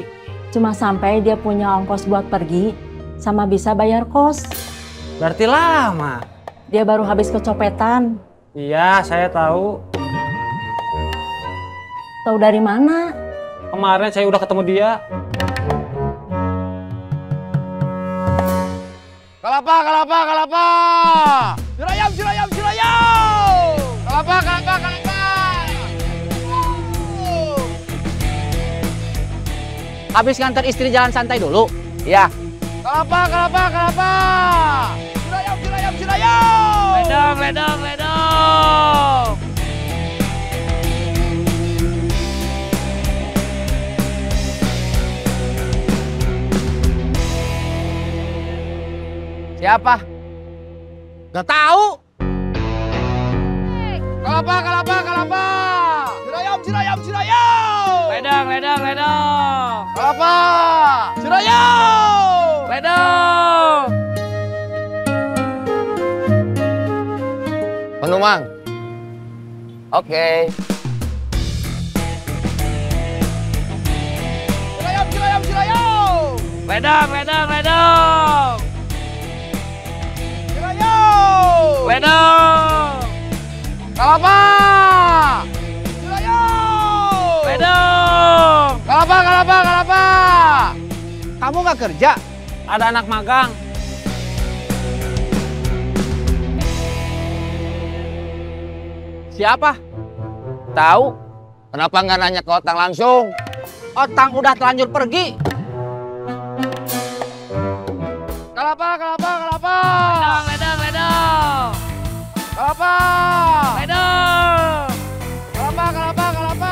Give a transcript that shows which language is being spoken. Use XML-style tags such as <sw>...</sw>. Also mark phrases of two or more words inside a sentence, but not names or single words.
<id>Cuma sampai dia punya ongkos buat pergi, sama bisa bayar kos. Berarti lama. Dia baru habis kecopetan. Iya, saya tahu. Tahu dari mana? Kemarin saya udah ketemu dia. Kalapa, kalapa, kalapa. Cirayam, cirayam, cirayam. Kalapa, kalapa, kalapa. Habis nganter istri jalan santai dulu. Iya. Kalapa, kalapa, kalapa. Cirayam, cirayam, cirayam. Ledang, ledang, ledang. Siapa? Gak tahu. Kalapa, kalapa, kalapa. Cirayam, cirayam, cirayam. Ledang, ledang, ledang. Kalapa. Cirayam. Ledang. Penumpang. Oke. Cirayam, cirayam, cirayam. Ledang, ledang, ledang. Cirayam. Ledang. Kalapa. Cirayam. Ledang. Kalapa, kalapa, kalapa. Kamu nggak kerja? Ada anak magang. Siapa? Tahu? Kenapa nggak nanya ke Otang langsung? Otang udah telanjur pergi. Kalapa, kalapa, kalapa. Ledang, ledang, ledang. Kalapa. Ledang. Kalapa, kalapa, kalapa.</id>